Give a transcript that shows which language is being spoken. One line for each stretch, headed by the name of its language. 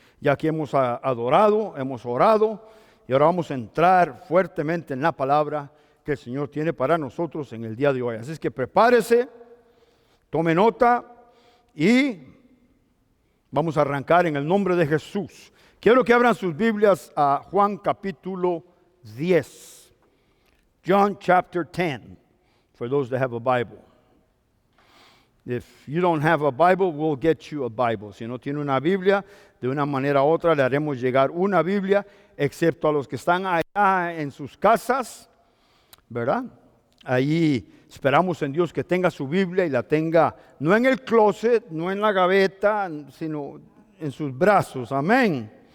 Spanish: Ya que hemos adorado, hemos orado y ahora vamos a entrar fuertemente en la palabra que el Señor tiene para nosotros en el día de hoy. Así es que prepárese. Tome nota y vamos a arrancar en el nombre de Jesús. Quiero que abran sus Biblias a Juan capítulo 10.
English: John chapter 10, for those that have a Bible. If you don't have a Bible, we'll get you a Bible.
Spanish: Si no tiene una Biblia, de una manera u otra le haremos llegar una Biblia, excepto a los que están allá en sus casas, ¿verdad? Allí esperamos en Dios que tenga su Biblia y la tenga no en el closet, no en la gaveta, sino en sus brazos. Amén.